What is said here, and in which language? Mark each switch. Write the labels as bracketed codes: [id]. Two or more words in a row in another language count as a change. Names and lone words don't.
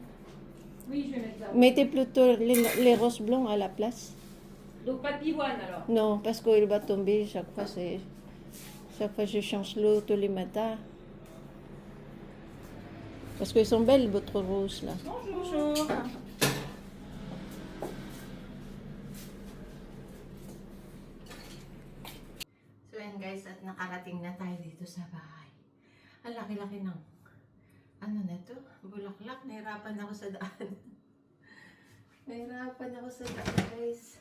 [fr] Oui, je vais mettre ça. Mettez plutôt les roses blancs à la place. Donc pas de pivoine alors? Non, parce qu'il va tomber chaque fois. Chaque fois, je change l'eau tous les matins. Parce qu'elles sont belles, votre rose, là. Bonjour. [tl] So yan guys, at nakarating na tayo dito sa bahay. Ang laki-laki ng, ano na to? Bulaklak. Nahirapan ako sa daan. Nahirapan ako sa daan guys.